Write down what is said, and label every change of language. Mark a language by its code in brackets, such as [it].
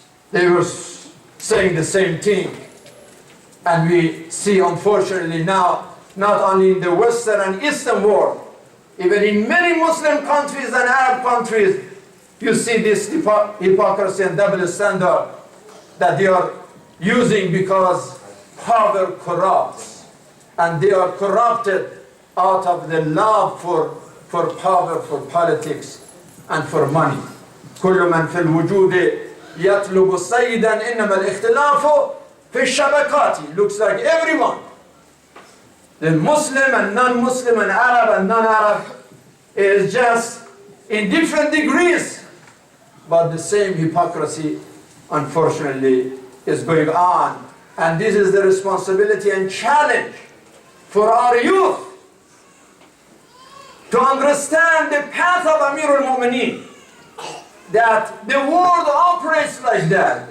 [en] They were saying the same thing. And we see, unfortunately, now, not only in the Western and Eastern world, even in many Muslim countries and Arab countries, you see this hypocrisy and double standard that they are using because power corrupts. And they are corrupted out of the love for power, for politics, and for money. [ar] كل من في الوجود يطلب سيدا إنما الاختلاف في الشبكات. [en] Looks like everyone, the Muslim and non-Muslim and Arab and non-Arab, is just in different degrees, but the same hypocrisy, unfortunately, is going on. And this is the responsibility and challenge for our youth to understand the path of Amir al-Mu'mineen, that the world operates like that.